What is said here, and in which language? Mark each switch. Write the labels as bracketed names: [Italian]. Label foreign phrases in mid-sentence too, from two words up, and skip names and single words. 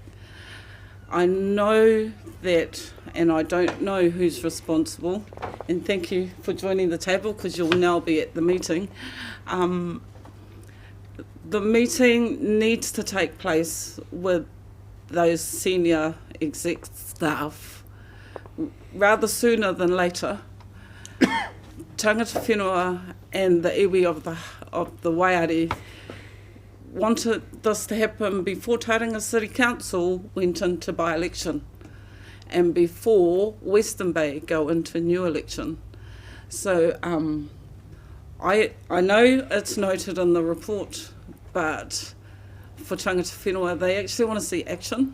[English] I know that, and I don't know who's responsible, and thank you for joining the table because you'll now be at the meeting. The meeting needs to take place with those senior exec staff rather sooner than later. [Māori] Tangata whenua [English] and the iwi of the Waiari wanted this to happen before Tauranga City Council went into by-election and before Western Bay go into new election. So I know it's noted in the report, but for [Māori] Tangata Whenua, [English] they actually want to see action.